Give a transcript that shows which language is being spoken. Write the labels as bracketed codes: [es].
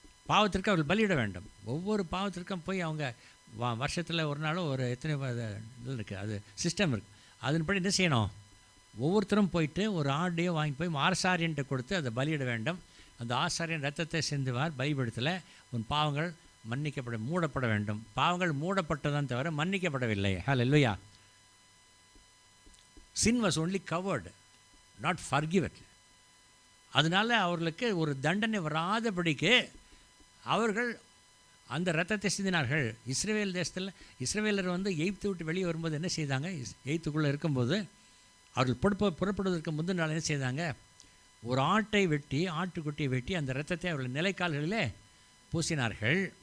[ta] பாவத்திற்கு அவர்கள் பலியிட வேண்டும். ஒவ்வொரு பாவத்திற்கும் போய் அவங்க வருஷத்தில் ஒரு நாளும் ஒரு எத்தனை இது இருக்குது, அது சிஸ்டம் இருக்குது. அதன்படி என்ன செய்யணும்? ஒவ்வொருத்தரும் போயிட்டு ஒரு ஆடையோ வாங்கி போய் ஆசாரியன்ட்டு கொடுத்து அதை பலியிட வேண்டும். அந்த ஆசாரியன் ரத்தத்தை சிந்துவார். பலிபீடத்தில் உன் பாவங்கள் மூடப்பட வேண்டும். பாவங்கள் மூடப்பட்டதான் தவிர மன்னிக்கப்படவில்லை. ஹல்லேலூயா. [en] Sin was only covered, not forgiven. [ta] அதனால் அவர்களுக்கு ஒரு தண்டனை வராதபடிக்கு அவர்கள் அந்த இரத்தத்தை சிந்தினார்கள். இஸ்ரவேல் தேசத்தில் இஸ்ரவேலர் எகிப்தை விட்டு வெளியே வரும்போது என்ன செய்தாங்க? எகிப்துக்குள்ளே இருக்கும்போது அவர்கள் புறப்படுவதற்கு முந்தின நாள் என்ன செய்தாங்க? ஒரு ஆட்டுக்குட்டியை வெட்டி அந்த இரத்தத்தை அவர்கள் நிலைக்கால்களிலே பூசினார்கள்.